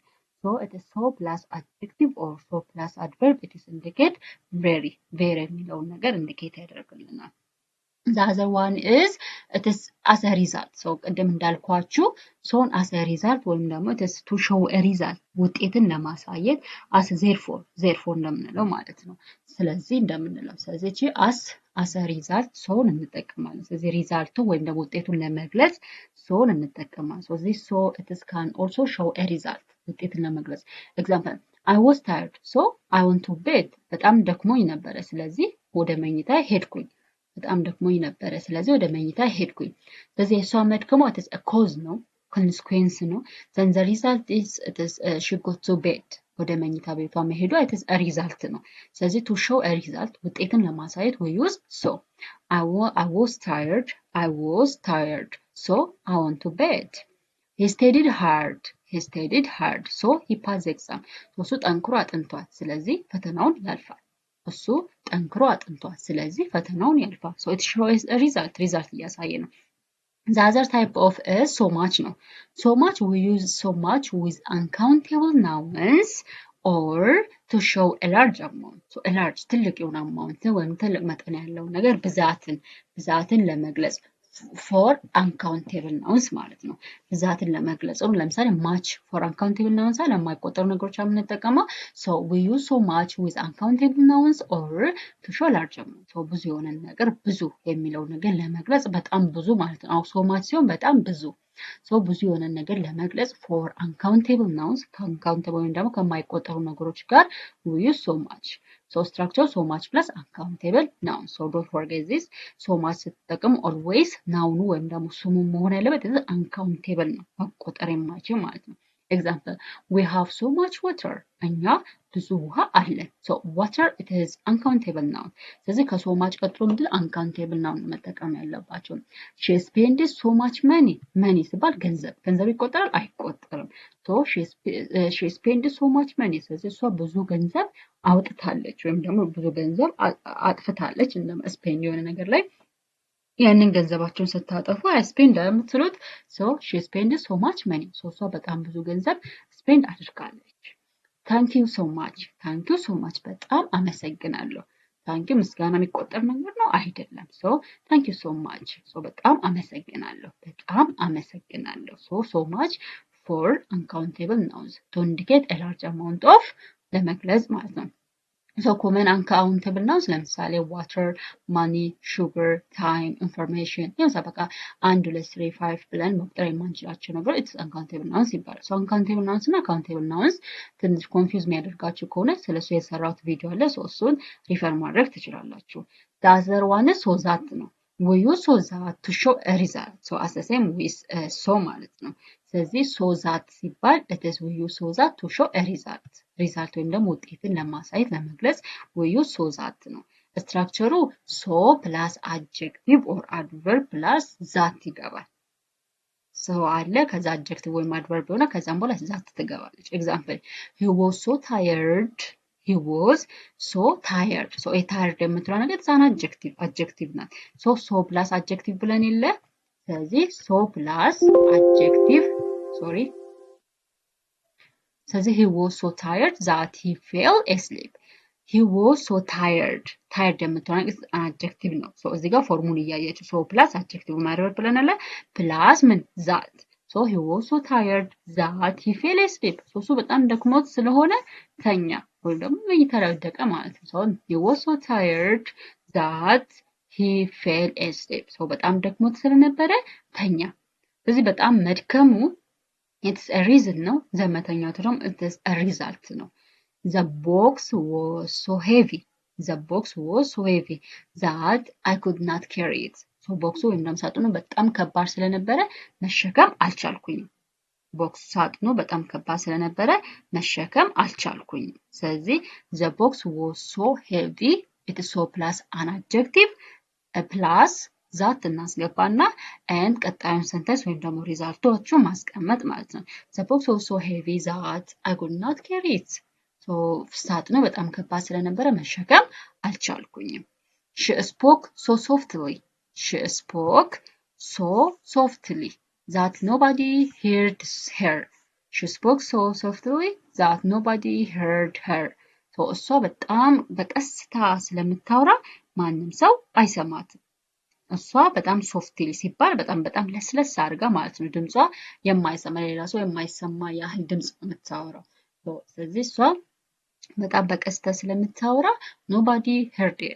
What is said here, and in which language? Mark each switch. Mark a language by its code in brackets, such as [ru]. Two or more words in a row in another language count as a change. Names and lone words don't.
[en] So it is so plus adjective or so plus adverb it is indicate very [am] የሚለው ነገር [en] indicate ያደርግልናል። The other one is it is as a result. So [am] ቅድም እንዳልኳችሁ [en] so as a result [am] ወይም ደግሞ [en] it is to show a result [am] ውጤትን ለማሳየት [en] as therefore [am] እንደምንለው ማለት ነው። ስለዚህ እንደምንለው ስለዚህ እቺ [en] as a result so [am] እንጠቀማለን። ስለዚህ ሪዛልቱ ወይም ደግሞ ውጤቱን ለመግለጽ so እንጠቀማለን። [en] So this so it is can also show a result [am] ውጤትን ለመግለጽ [en] example I was tired so I went to bed [am] በጣም ደክሞኝ ነበረ ስለዚህ ወደ መኝታ ሄድኩኝ በጣም ደክሞኝ ነበረ ስለዚህ ወደ መኝታ ሄድኩኝ ስለዚህ እሷ መድከሟ [en] it is a cause ነው consequence ነው then the result is it is she got to bed [am] ወደ መኝታ ቤቷ መሄዷ [en] it is a result [am] ነው ስለዚህ [en] to show a result [am] ውጤትን ለማሳየት [en] we use so I was tired so I went to bed he studied hard so he passed the exam [am] እሱ ጠንክሮ አጥንቷል ስለዚህ ፈተናውን ያልፋል እሱ ጠንክሮ አጥንቷል ስለዚህ ፈተናውን ያልፋል [en] so it shows a result [am] እያሳየ ነው [en] the other type of is so much ነው so much we use so much with uncountable nouns or to show a large amount so a large [am] ትልቅ የሆነ [en] amount [am] ወይም ትልቅ መጠን ያለው ነገር ብዛትን ለመግለጽ [en] for uncountable nouns [am] ማለት ነው ብዛትን ለመግለጽ ነው ለምሳሌ [en] much for uncountable nouns [am] ለማይቆጠሩ ነገሮች የምንጠቀመው [en] so we use so much with uncountable nouns or to show large amount so [am] ብዙ የሆነ ነገር ብዙ የሚለው ነገር ለመግለጽ በጣም ብዙ ማለት ነው [en] so much [am] ሲሆን በጣም ብዙ [en] so [am] ብዙ የሆነ ነገር ለመግለጽ [en] for uncountable nouns uncountable [am] ወይም ደግሞ ከማይቆጠሩ ነገሮች ጋር [en] we use so much so structure so much plus uncountable nouns so don't forget this so much ስትጠቀሙ always noun [am] ወይም ደግሞ ስሙ መሆን ያለበት [en] uncountable [am] ነው መቆጠር የማይችል ማለት ነው [en] Example, we have so much water. [am] እኛ ብዙ ውሃ አለን። [en] So water it is uncountable noun. ስለዚህ ከso much [am] ቀጥሎ ምንድን [en] uncountable noun [am] መጠቀም ያለባቸው። [en] She spends so much money. money [am] ሲባል ገንዘብ ይቆጠራል አይቆጠርም። [en] So she spends so much money. [am] ስለዚህ እሷ ብዙ ገንዘብ አውጥታለች ወይም ደግሞ ብዙ ገንዘብ አጥፍታለች። እንደም spend የሆነ ነገር ላይ ያንን ገንዘባቸውን ስታጠፉ ስፔንድ የምትሉት [en] so she spend so much money [am] ሶ እሷ በጣም ብዙ ገንዘብ ስፔንድ አድርጋለች። [en] thank you so much [am] በጣም አመሰግናለሁ። [en] thank you [am] ምስጋና የሚቆጠር ነገር ነው አይደለም። [en] so thank you so much [am] ሶ በጣም [en] አመሰግናለሁ። so much for uncountable nouns to indicate a large amount of [am] ለመግለጽ ማለት ነው። [en] So common uncountable [am] nouns ለምሳሌ [en] water, money, sugar, time, information [am] የምሳ በቃ 1 2 3 5 ብለን መቁጠር የማንችላቸው ነገሮች [en] it's uncountable nouns [am] ይባላል። [en] So uncountable nouns [am] እና [en] countable nouns [am] ትንሽ ኮንፊውዝ የሚያደርጋችሁ ከሆነ ስለሱ የሰራሁት ቪዲዮ አለ። So እሱን ሪፈር ማድረግ ትችላላችሁ። [en] The other one so that [am] ነው። [en] We use so that to show a result. So as the same with so [am] ማለት ነው። ስለዚህ [en] so that ሲባል it is we use so that to show a result. ሪዛልት [am] ወይም ደግሞ ውጤትን ለማሳየት ለመግለጽ [en] we use so that ነው። ስትራክቸሩ so plus adjective or adverb plus that ይገባል። so [am] አለ ከዛ አድጀክቲቭ ወይም አድቨርብ ሆነ ከዛም በኋላ ዛት ትገባለች። [en] ኤግዛምፕል he was so tired. He was so tired. So a tired [am] የምትለው ነገር ዛን አድጀክቲቭ ናት። [en] so plus adjective [am] ብለን የለ ስለዚህ [en] so plus adjective ስለዚህ he was so tired that he fell asleep. He was so tired. tired [am] የምትለው ነገር አድጀክቲቭ ነው። [en] so [am] እዚህ ጋር ፎርሙን እያያችሁ [en] so plus adjective [am] ማድረግ ብለናል [en] ፕላስ ምን that. so he was so tired that he fell asleep. [am] so እሱ በጣም ደክሞት ስለሆነ ተኛ ወይም ደግሞ እየተረደቀ ማለት ነው። [en] so he was so tired that he fell asleep. so [am] በጣም ደክሞት ስለነበረ ተኛ። ስለዚህ በጣም መድከሙ [en] it's a reason [am] ነው። ዘመተኛው ደግሞ [en] it is a result ነው። the box was so heavy that I could not carry it. [am] so ቦክሱ ወይም ደግሞ ሳጥኑ በጣም ከባድ ስለነበረ መሸከም አልቻልኩኝም። ቦክስ ሳጥኑ በጣም ከባድ ስለነበረ መሸከም አልቻልኩኝም። ስለዚህ [en] the box was so heavy it is so plus an adjective plus [am] ዛት እናስገባና and ቀጣዩን ሰንተንስ ወይም ደግሞ ሪዛልቶቹ ማስቀመጥ ማለት ነው። [en] the box was so heavy that I could not carry it. so [am] ሳጥኑ በጣም ከባድ ስለነበረ መሸከም አልቻልኩኝም። [en] she spoke so softly that nobody heard her. she spoke so softly that nobody heard her. [am] so እሷ በጣም በቀስታ ስለምታወራ ማንም ሰው አይሰማትም። እሷ በጣም ሶፍትሊ ሲባል በጣም ለስለስ አድርጋ ማለት ነው። ድምጿ የማይሰማ ሌላ ሰው የማይሰማ ያህል ድምጽ ነው የምታወራው። ስለዚህ እሷ በጣም በቀስታ ስለምታወራ [en] nobody heard her.